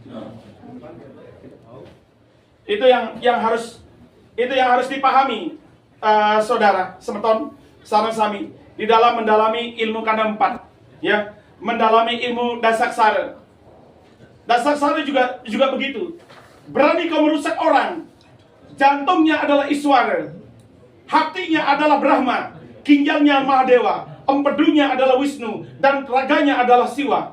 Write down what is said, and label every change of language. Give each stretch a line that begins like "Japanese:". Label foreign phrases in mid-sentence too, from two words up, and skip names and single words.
Indonesian: Itu yang harus dipahami. saudara,
Balinese: semeton, sareng sami
Indonesian: di dalam mendalami ilmu kanda 4, ya, mendalami ilmu dasaksara. Dasaksara juga begitu. Berani kau merusak orang. Jantungnya adalah Iswara, hatinya adalah Brahma, ginjalnya Mahadewa, empedunya adalah Wisnu, dan raganya adalah Siwa.